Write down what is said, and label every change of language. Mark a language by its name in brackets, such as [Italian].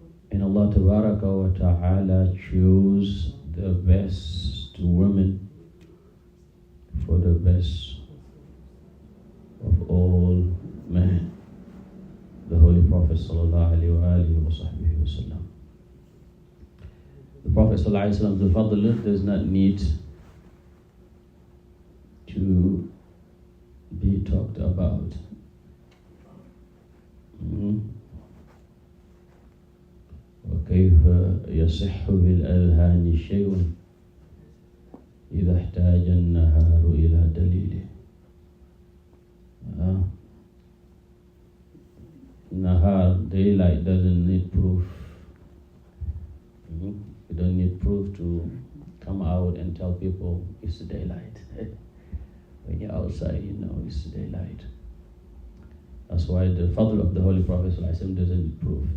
[English] And Allah [Arabic] tabaraka wa ta'ala [English] chose the best women for the best of all men, the Holy Prophet [Arabic] sallallahu alaihi wasallam. [English] The Prophet [Arabic] sallallahu alaihi wasallam, [English] the fadl does not need to be talked about. [Arabic] وكيف يصح بالأذهان شيء إذا احتاج النهار إلى دليله. [English] Nahar, daylight, doesn't need proof. You don't need proof to come out and tell people it's daylight. When you're outside, you know it's daylight. That's why the fadl of the Holy Prophet ﷺ doesn't need proof.